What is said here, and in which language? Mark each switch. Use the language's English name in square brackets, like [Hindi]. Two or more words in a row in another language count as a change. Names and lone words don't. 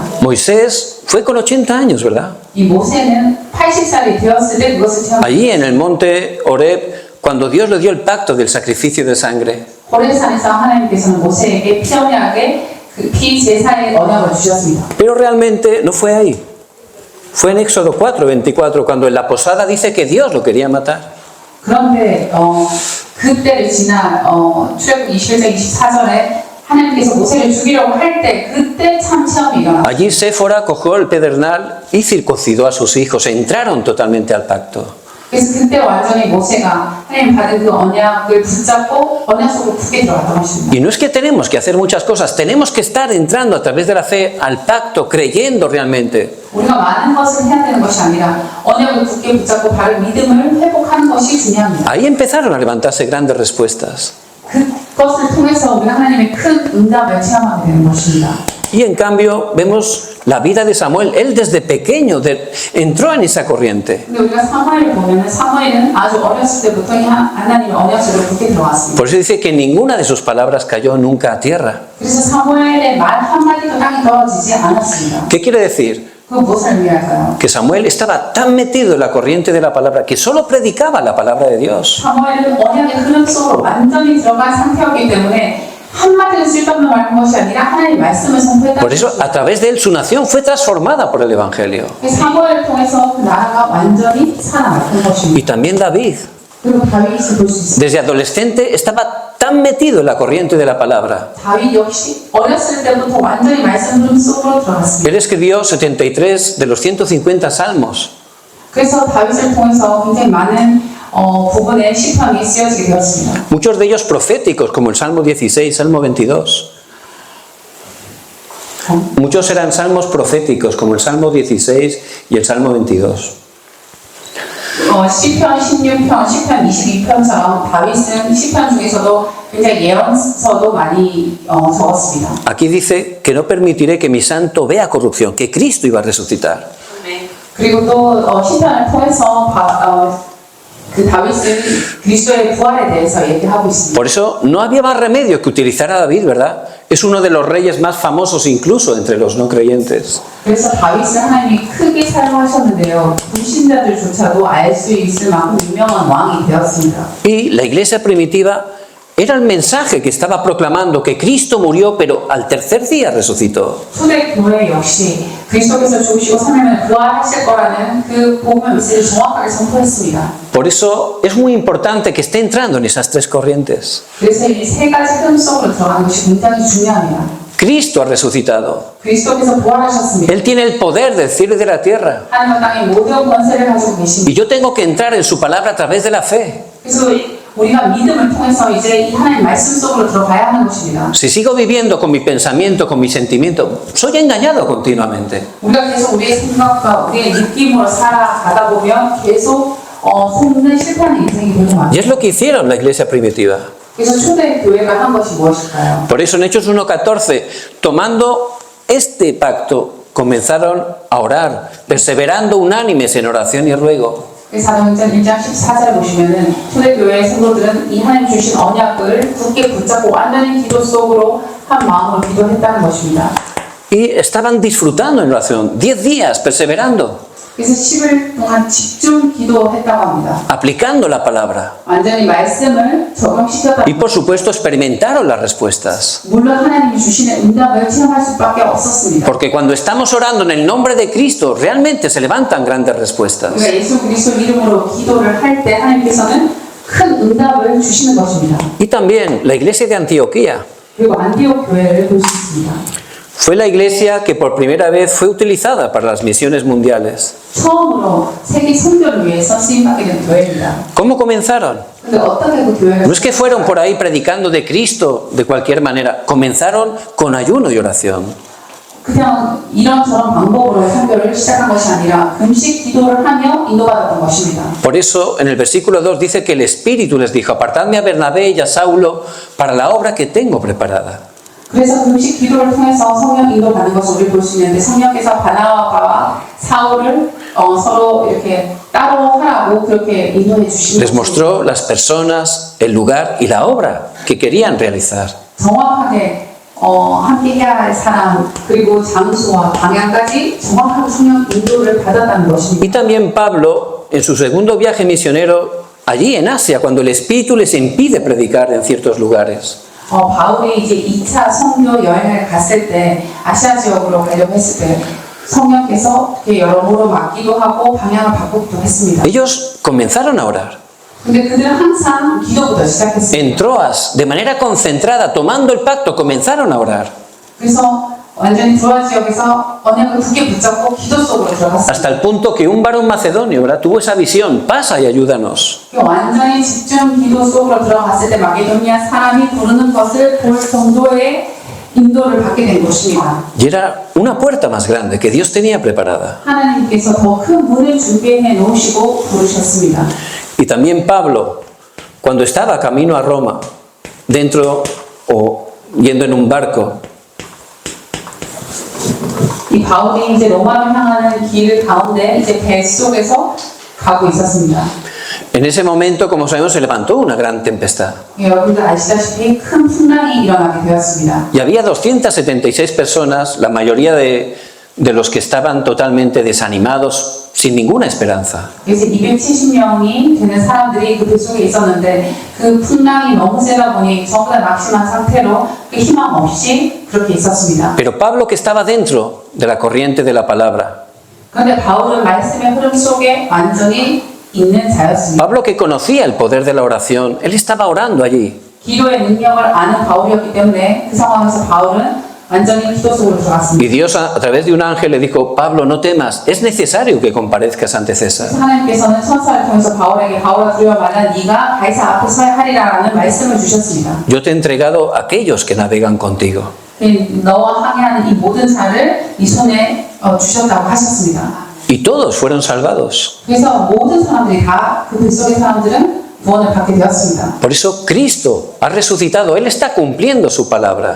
[Spanish] Moisés fue con 80 años, ¿verdad? [Korean] 이 모세는 80살이 되었을 때 그것을 체험했습니다. [Spanish] Allí en el monte Horeb, cuando Dios le dio el pacto del sacrificio de sangre. [Korean] 호렙산에서 하나님께서는 모세에게 피 언약의 그 피 제사의 언약을 주셨습니다. [Spanish] Pero realmente no fue ahí. Fue en Éxodo 4:24, cuando en la posada dice que Dios lo quería matar. [Korean] 그런데 그때를 지난 출애굽 21장 24절에 하나님께서 모세를 죽이려고 할 때 그때 참 시험이 일어났습니다. [Spanish] Allí Séfora cogió el pedernal y circuncidó a sus hijos. Entraron totalmente al pacto. [Korean] 그래서 그때 완전히 모세가 하나님 받은 그 언약을 붙잡고 언약 속으로 굳게 들어갔던 것입니다. [Spanish] Y no es que tenemos que hacer muchas cosas, tenemos que estar entrando a través de la fe al pacto, creyendo realmente. [Korean] 우리가 많은 것을 해야 되는 것이 아니라 언약을 굳게 붙잡고 바른 믿음을 회복하는 것이 중요합니다. [Spanish] Ahí empezaron a levantarse grandes respuestas. [Korean] 그것을 통해서 우리가 하나님의 큰 응답을 체험하게 되는 것입니다. [Spanish] Y en cambio vemos la vida de Samuel. Él desde pequeño entró en esa corriente. [Korean] 근데 우리가 사무엘을 보면은 사무엘은 아주 어렸을 때부터 하나님의 언약 속으로 굳게 들어왔습니다. [Spanish] Por eso dice que ninguna de sus palabras cayó nunca a tierra. [Korean] 그래서 사무엘의 말 한마디도 땅에 떨어지지 않았습니다. [Spanish] ¿Qué quiere decir? [Korean] 그 무엇을 의미할까요? [Spanish] Que Samuel estaba tan metido en la corriente de la palabra que solo predicaba la palabra de Dios. [Korean] 사무엘은 언약의 흐름 속으로 완전히 들어간 상태였기 때문에 한마디도 쓸데없는 말 한 것이 아니라 하나님의 말씀을 선포했다는 [Spanish] Por eso, a través de él, su nación fue transformada por el Evangelio. [Korean] 사무엘을 통해서 그 나라가 완전히 살아났던 것입니다. [Spanish] Y también David, [Korean] 그리고 다윗을 볼 수 있습니다. [Spanish] desde adolescente, estaba tan metido en la corriente de la palabra. [Korean] 다윗 역시 어렸을 때부터 완전히 말씀 흐름 속으로 들어갔습니다. [Spanish] Él escribió 73 de los 150 salmos. [Korean] 그래서 다윗을 통해서 굉장히 많은 부분의 시편이 쓰여지게 되었습니다. [Spanish] Muchos de ellos proféticos, como el Salmo 16, Salmo 22. Muchos eran salmos proféticos, como el Salmo 16 y el Salmo 22. [Korean] 시편 16편, 시편 22편처럼 다윗은 시편 중에서도 굉장히 예언서도 많이 적었습니다. [Spanish] Aquí dice que no permitiré que mi santo vea corrupción, que Cristo iba a resucitar. [Korean] 그리고 또 시편을 통해서 그 다윗은 그리스도의 부활에 대해서 얘기하고 있습니다. [Spanish] Por eso no había más remedio que utilizar a David, ¿verdad? Es uno de los reyes más famosos incluso entre los no creyentes. [Korean] 그래서 다윗을 하나님이 크게 사용하셨는데요. 불신자들조차도 알 수 있을 만큼 유명한 왕이 되었습니다. [Spanish] Y la iglesia primitiva era el mensaje que estaba proclamando que Cristo murió, pero al tercer día resucitó. [Korean] 초대 교회 역시 그리스도께서 죽으시고 3일만에 부활하실 거라는 그 복음의 메시지를 정확하게 선포했습니다. [Spanish] Por eso es muy importante que esté entrando en esas tres corrientes. [Korean] 그래서 이 세 가지 흐름 속으로 들어가는 것이 굉장히 중요합니다. [Spanish] Cristo ha resucitado. [Korean] 그리스도께서 부활하셨습니다. [Spanish] Él tiene el poder del cielo y de la tierra. [Korean] 하나님과 땅의 모든 권세를 가지고 계십니다. [Spanish] Y yo tengo que entrar en su palabra a través de la fe. [Korean] 그래서 우리가 믿음을 통해서 이제 이 하나님 말씀 속으로 들어가야 하는 것입니다. [Spanish] Si sigo viviendo con mi pensamiento, con mi sentimiento, soy engañado continuamente. [Korean] 우리가 계속 우리의 생각과 우리의 느낌으로 살아가다 보면 계속 속는 실패하는 인생이 되는 것 [Spanish] Y [Korean] 같아요. [Spanish] es lo que hicieron la iglesia primitiva. [Korean] 그래서 초대 교회가 한 것이 무엇일까요? [Spanish] Por eso en Hechos 1:14, tomando este pacto, comenzaron a orar, perseverando unánimes en oración y ruego. [Korean] 사도행전 1장 14절에 보시면은 초대교회의 성도들은 이 하나님 주신 언약을 굳게 붙잡고 완전히 기도 속으로 한 마음으로 기도했다는 것입니다. [Spanish] Y estaban disfrutando en oración, 10 días perseverando, [Korean] 그래서 10일 동안 집중 기도했다고 합니다. [Spanish] aplicando la palabra. [Korean] 완전히 말씀을 적용시켰다. [Spanish] Y por supuesto experimentaron las respuestas. [Korean] 물론 하나님이 주시는 응답을 체험할 수밖에 없었습니다. [Spanish] Porque cuando estamos orando en el nombre de Cristo, realmente se levantan grandes respuestas. [Korean] 우리가 예수 그리스도 이름으로 기도를 할 때 하나님께서는 큰 응답을 주시는 것입니다. [Spanish] Y también la iglesia de Antioquía [Korean] 그리고 안디옥 교회를 볼 수 있습니다. [Spanish] fue la iglesia que por primera vez fue utilizada para las misiones mundiales. [Korean] 처음으로 세계 선교를 위해서 쓰임받게 된 교회입니다. [Spanish] ¿Cómo comenzaron? [Korean] 근데 어떻게 그 교회가 [Spanish] No es que fueron por ahí predicando de Cristo de cualquier manera, comenzaron con ayuno y oración. [Korean] 그냥 이런저런 방법으로 선교를 시작한 것이 아니라 금식 기도를 하며 인도받았던 것입니다. [Spanish] Por eso en el versículo 2 dice que el Espíritu les dijo, apartadme a Bernabé y a Saulo para la obra que tengo preparada. [Korean] 그래서 금식 기도를 통해서 성령 인도받는 것을 우리 볼 수 있는데 성령께서 바나바와 사울을 서로 이렇게 따로 하라고 그렇게 인도해 주시는 [Spanish] Les mostró las personas, el lugar y la obra que querían realizar. [Korean] 정확하게 함께 해야 할 사람 그리고 장소와 방향까지 정확하게 성령 인도를 받았다는 것입니다. [Spanish] Y también Pablo, en su segundo viaje misionero, allí en Asia, cuando el Espíritu les impide predicar en ciertos lugares. [Korean] 바울이 이제 2차 선교 여행을 갔을 때 아시아 지역으로 가려고 했을 때 성령께서 여러모로 막기도 하고 방향을 바꾸기도 했습니다. [Spanish] Ellos comenzaron a orar. [Korean] 근데 그들은 항상 기도부터 시작했습니다. [Spanish] En Troas, de manera concentrada, tomando el pacto, comenzaron a orar. [Korean] 그래서 완전히 드로아 지역에서 언약을 굳게 붙잡고 기도 속으로 들어갔습니다. [Spanish] Hasta el punto que un varón macedonio, ¿verdad?, tuvo esa visión, pasa y ayúdanos. [Korean] 완전히 집중 기도 속으로 들어갔을 때 마게도니아 사람이 부르는 것을 볼 정도의 인도를 받게 된 것입니다. [Spanish] Y era una puerta más grande que Dios tenía preparada. [Korean] 하나님께서 더 큰 문을 준비해 놓으시고 부르셨습니다. [Spanish] Y también Pablo, cuando estaba camino a Roma, dentro o yendo en un barco, [Korean] 이 바울이 이제 로마를 향하는 길 가운데 이제 배 속에서 가고 있었습니다. [Spanish] en ese momento, como sabemos, se levantó una gran tempestad. [Korean] 여러분들 아시다시피 큰 풍랑이 일어나게 되었습니다. [Spanish] Y había 276 personas, la mayoría de los que estaban totalmente desanimados, sin ninguna esperanza. [Korean] 그래서 270명이 되는 사람들이 그 배 속에 있었는데 그 풍랑이 너무 세다 보니 전부 다 낙심한 상태로 희망 없이 그렇게 있었습니다. [Spanish] Pero Pablo, que estaba dentro de la corriente de la palabra, [Korean] 그런데 바울은 말씀의 흐름 속에 완전히 있는 자였습니다. [Spanish] Pablo, que conocía el poder de la oración, él estaba orando allí. [Korean] 기도의 능력을 아는 바울이었기 때문에 그 상황에서 바울은 완전히 기도 속으로 들어갔습니다. [Spanish] Y Dios a través de un ángel le dijo, Pablo, no temas, es necesario que comparezcas ante César. [Korean] 하나님께서는 천사를 통해서 바울에게 바울아 두려워 말라 네가 가이사 앞에 서야 하리라라는 말씀을 주셨습니다. [Spanish] Yo te he entregado a aquellos que navegan contigo. [Korean] 너와 항해하는 이 모든 자를 이 손에 주셨다고 하셨습니다. [Spanish] Y todos fueron salvados. [Korean] 그래서 모든 사람들이 다 그 뱃속의 사람들은 구원을 받게 되었습니다. [Spanish] Por eso Cristo ha resucitado, Él está cumpliendo su palabra.